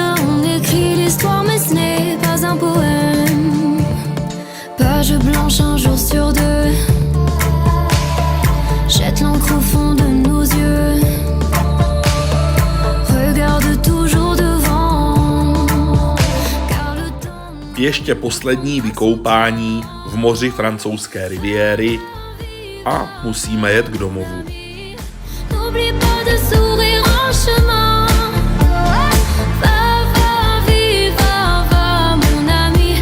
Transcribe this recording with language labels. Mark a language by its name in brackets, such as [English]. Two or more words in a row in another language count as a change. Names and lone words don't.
[French] On écrit l'histoire mais ce n'est pas un poème. Page blanche un jour sur deux, jette l'encre au fond de nos yeux. Regarde toujours devant, car le temps... [Czech] Ještě poslední vykoupání v moři francouzské riviéry a musíme jet k domovu. [French] N'oublie pas de sourire en chemin. Va, va, vive, va, va, mon ami.